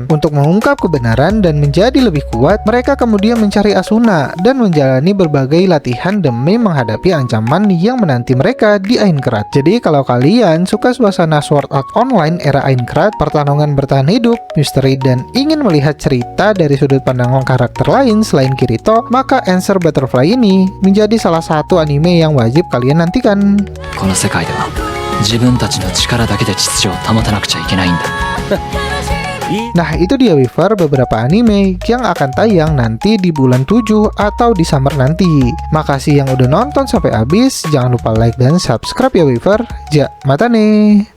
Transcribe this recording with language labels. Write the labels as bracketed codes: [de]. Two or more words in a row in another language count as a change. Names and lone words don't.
[id] Untuk mengungkap kebenaran dan menjadi lebih kuat, mereka kemudian mencari Asuna dan menjalani berbagai latihan demi menghadapi ancaman yang menanti mereka di Aincrad. Jadi kalau kalian suka suasana Sword Art Online era Aincrad, pertarungan bertahan hidup, misteri, dan ingin melihat cerita dari sudut pandang karakter lain selain Kirito, maka Unanswered Butterfly ini menjadi salah satu anime yang wajib kalian nantikan. [ja] この世界では自分たちの力だけで秩序を保たなくちゃいけないんだ。 [id] Nah, itu dia Weaver beberapa anime yang akan tayang nanti di bulan 7 atau di summer nanti. Makasih yang udah nonton sampai habis. Jangan lupa like dan subscribe ya Weaver. [ja] じゃ、またね.